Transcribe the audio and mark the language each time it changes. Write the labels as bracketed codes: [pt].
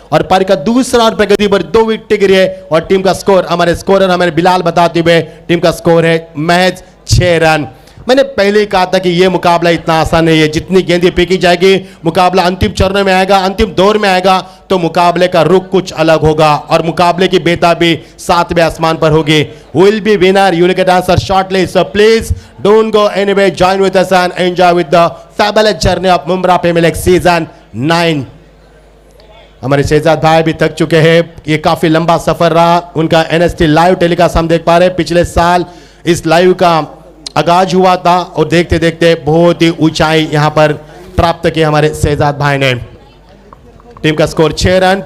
[hi] और पारी का दूसरा ओवर पे गति पर 2 विकेट गिरी है और टीम का स्कोर हमारे स्कोरर हमारे बिलाल बताते हुए टीम का स्कोर है महज 6 रन. मैंने पहले ही कहा था कि यह मुकाबला इतना आसान नहीं है. जितनी गेंदें फेंकी जाएगी, मुकाबला अंतिम चरण में आएगा, अंतिम दौर में आएगा तो मुकाबले का रुख कुछ अलग होगा और मुकाबले की बेताबी 7वें आसमान पर होगी. [en] who will be winner. You will get answer shortly. So please don't go anywhere. Join with us and enjoy with the fabulous journey of Mumra Premier League Season 9. [hi] हमारे शहजाद भाई भी थक चुके हैं. ये काफी लंबा सफर रहा. उनका NST लाइव टेलीकास्ट हम देख पा रहे हैं. पिछले साल इस लाइव का आगाज हुआ था और देखते देखते बहुत ही ऊंचाई यहां पर प्राप्त की हमारे शहजाद भाई ने. टीम का स्कोर 6 रन.